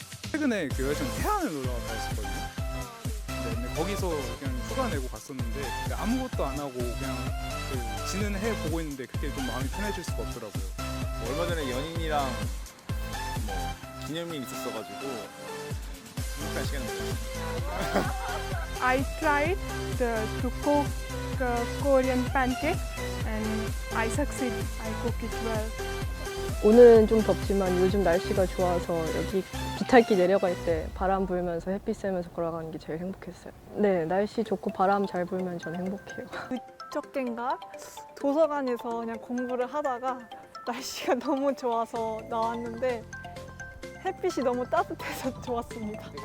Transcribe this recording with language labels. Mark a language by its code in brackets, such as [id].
[ko] 최근에 그 여자친구 태안을 놀러 갔다 왔었거든요. 근데 거기서 그냥 휴가 내고 갔었는데 근데 아무것도 안 하고 그냥 그 지는 해 보고 있는데 그게 좀 마음이 편해질 수가 없더라고요. 얼마 전에 연인이랑 뭐 기념일 있었어가지고 행복한 시간을 보냈어요. [en] I tried to cook Korean pancake and I succeed. I cook it well. [ko] 오늘은 좀 덥지만 요즘 날씨가 좋아서 여기 비탈길 내려갈 때 바람 불면서 햇빛 쐬면서 걸어가는 게 제일 행복했어요. 네, 날씨 좋고 바람 잘 불면 저는 행복해요. 그저껜가 도서관에서 그냥 공부를 하다가 날씨가 너무 좋아서 나왔는데 햇빛이 너무 따뜻해서 좋았습니다.